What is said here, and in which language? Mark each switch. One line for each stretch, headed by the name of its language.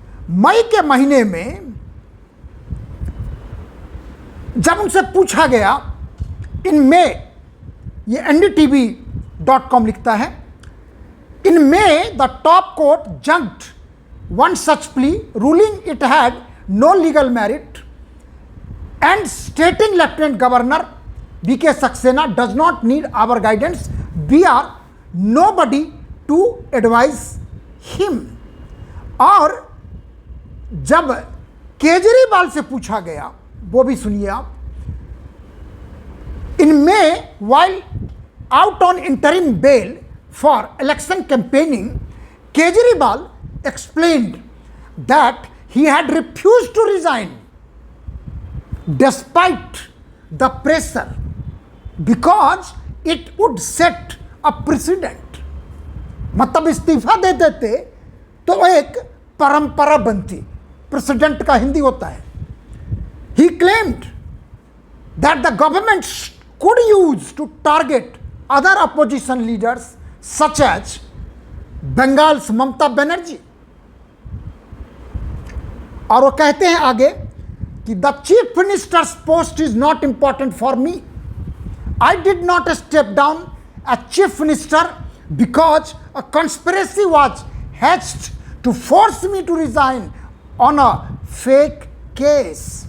Hindi: मई के महीने में जब उनसे पूछा गया, इनमें, ये ndtv.com लिखता है,
English: In May the top court junked one such plea, ruling it had no legal merit and stating Lieutenant Governor B.K. Saxena does not need our guidance. We are nobody to advise him.
Hindi: और जब केजरीवाल से पूछा गया, वो भी सुनिए आप,
English: in May, while out on interim bail for election campaigning, Kejriwal explained that he had refused to resign despite the pressure because it would set a precedent.
Hindi: मतलब इस्तीफा दे देते तो एक परंपरा बनती, प्रेसिडेंट का हिंदी होता है।
English: He claimed that the government could use to target other opposition leaders such as Bengal's Mamata Banerjee.
Hindi: और वो कहते हैं आगे कि
English: The chief minister's post is not important for me. I did not step down as chief minister because a conspiracy was hatched to force me to resign on a fake case.